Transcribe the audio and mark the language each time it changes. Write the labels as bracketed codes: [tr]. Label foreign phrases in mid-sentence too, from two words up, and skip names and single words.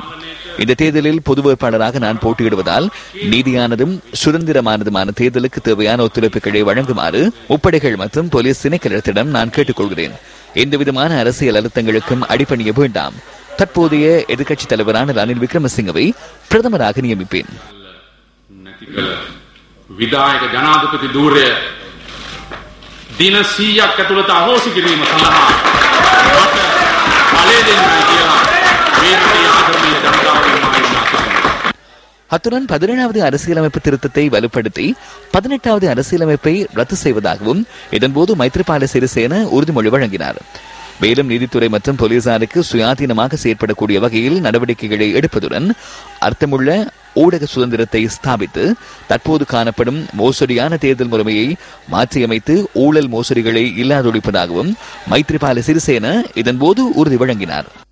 [ta] இந்த தேர்தலில் பொது வேட்பாளராக நான் போட்டியிடுவதால் நீதியானதும் சுதந்திரமானதுமான தேர்தலுக்கு தேவையான ஒத்துழைப்புகளை வழங்குமாறு முப்படைகள் மற்றும் போலீஸ் திணைக்களத்திடம் நான் கேட்டுக்கொள்கிறேன். எந்தவிதமான அரசியல் அழுத்தங்களுக்கும் அடிபணிய வேண்டாம். தற்போதைய எதிர்க்கட்சித் தலைவரான ரணில் விக்ரமசிங்கவை பிரதமராக நியமிப்பேன். [si] විදායක ජනාධිපති ධූරය දින 100ක් ඇතුළත අහෝසි කිරීම සඳහා මට බලය දෙන්නයි කියලා මේ රටේ ආදරණීය ජනතාවගෙන් මා ඉල්ලා සිටිනවා. [ta] அத்துடன் 17வது அரசியலமைப்பு திருத்தத்தை வலுப்படுத்தி 18வது அரசியலமைப்பை ரத்து செய்வதாகவும் இதன்போது மைத்ரிபால சிறிசேன உறுதிமொழி வழங்கினார். மேலும் நீதித்துறை மற்றும் போலீசாருக்கு சுயாதீனமாக செயற்படக்கூடிய வகையில் நடவடிக்கைகளை எடுப்பதுடன் அர்த்தமுள்ள ஊடக சுதந்திரத்தை ஸ்தாபித்து தற்போது காணப்படும் மோசடியான தேர்தல் முறைமையை மாற்றியமைத்து ஊழல் மோசடிகளை இல்லாதொழிப்பதாகவும் மைத்ரிபால சிறிசேன இதன்போது உறுதி வழங்கினார்.